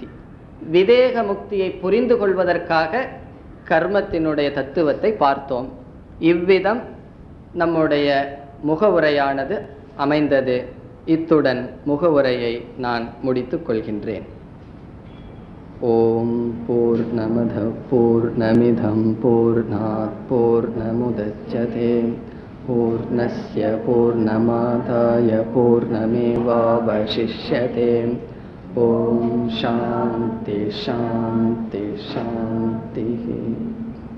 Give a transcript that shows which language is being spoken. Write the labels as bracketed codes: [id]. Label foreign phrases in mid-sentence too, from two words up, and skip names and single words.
[ta] விதேக முக்தியை புரிந்து கொள்வதற்காக கர்மத்தினுடைய தத்துவத்தை பார்த்தோம். இவ்விதம் நம்முடைய முகவுரையானது அமைந்தது. இத்துடன் முகவுரையை நான் முடித்துக் கொள்கின்றேன். [sa] ॐ पूर्णमदः पूर्णमिदं पूर्णात् पूर्णमुदच्यते पूर्णस्य पूर्णमादाय पूर्णमेवावशिष्यते. ॐ शान्तिः शान्तिः शान्तिः.